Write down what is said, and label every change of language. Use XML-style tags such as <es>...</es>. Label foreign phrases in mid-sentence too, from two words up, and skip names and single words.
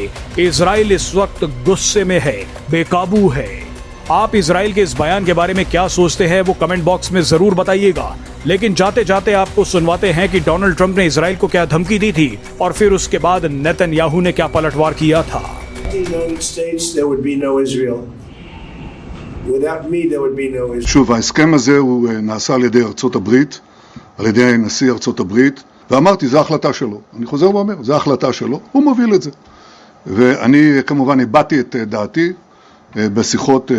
<hi>इजराइल इस वक्त गुस्से में है, बेकाबू है। आप इजराइल के इस बयान के बारे में क्या सोचते हैं वो</hi> <en>comment box</en> <hi>में जरूर बताइएगा। लेकिन जाते जाते आपको सुनवाते हैं कि डोनाल्ड ट्रंप ने इजराइल को क्या धमकी दी थी और फिर उसके बाद नेतन्याहू ने क्या पलटवार किया था।</hi> <he>שוב, ההסכם הזה הוא נעשה על ידי ארצות הברית, על ידי נשיא ארצות הברית, ואמרתי, זו החלטה שלו. אני חוזר ואומר, זו החלטה שלו, הוא מוביל את זה. ואני כמובן הבאתי את דעתי בשיחות שונות.</he>